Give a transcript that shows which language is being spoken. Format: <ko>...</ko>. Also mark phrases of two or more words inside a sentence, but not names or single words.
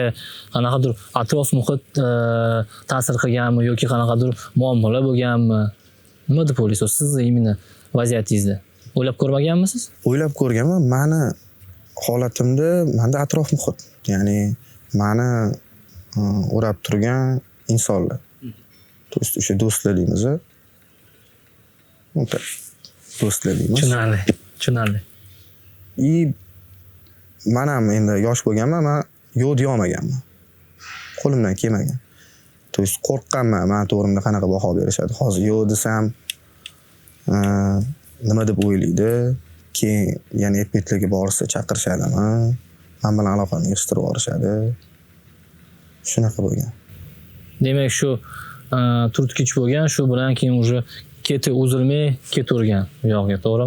<uz>Qanaqadir atrof muhit ta'sir qilganmi yoki qanaqadir muammolar bo'lganmi? Nima deb o'ylaysiz sizni imini vaziyatingizda? O'ylab ko'rmaganmisiz? O'ylab ko'rganman. Meni holatimda menda atrof muhit, ya'ni meni o'rab turgan insonlar.</uz> <ru>То есть</ru> <uz>o'sha do'stlar deymiz. Do'stlar deymiz. Tushunarli. Men ham endi yosh bo'lganman, men yo'q deya olmaganman. Qo'limdan kelmagan.</uz> <ru>То есть</ru> <uz>qo'rqqanman, men to'g'rimda qanaqa baho berishadi. Hozir yo'q desam, nima deb o'ylaydi? Keyin yana aytmetlarga borsa chaqirishadimi? Men bilan aloqani yig'ishtirib olishadi. Shunaqa bo'lgan. Demak, shu turtkich bo'lgan, shu bilan keyin уже keti uzilmay ketavergan bu yoqqa, to'g'rimi?</uz>